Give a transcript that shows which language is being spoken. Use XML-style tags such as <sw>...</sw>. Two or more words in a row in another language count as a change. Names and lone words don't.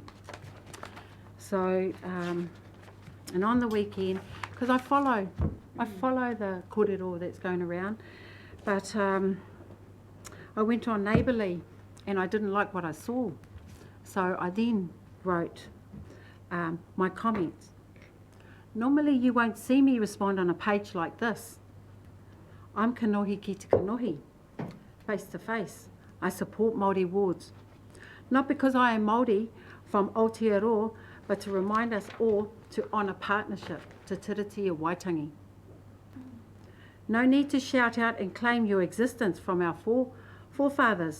<en>So, and on the weekend, because I follow the kōrero that's going around, but I went on Neighbourly and I didn't like what I saw. So I then wrote my comments. Normally you won't see me respond on a page like this.</en> <mi>I'm kanohi ki te kanohi,</mi> <en>face to face. I support Māori wards. Not because I am Māori from Aotearoa, but to remind us all to honour partnership, Te Tiriti o Waitangi. No need to shout out and claim your existence from our forefathers.</en>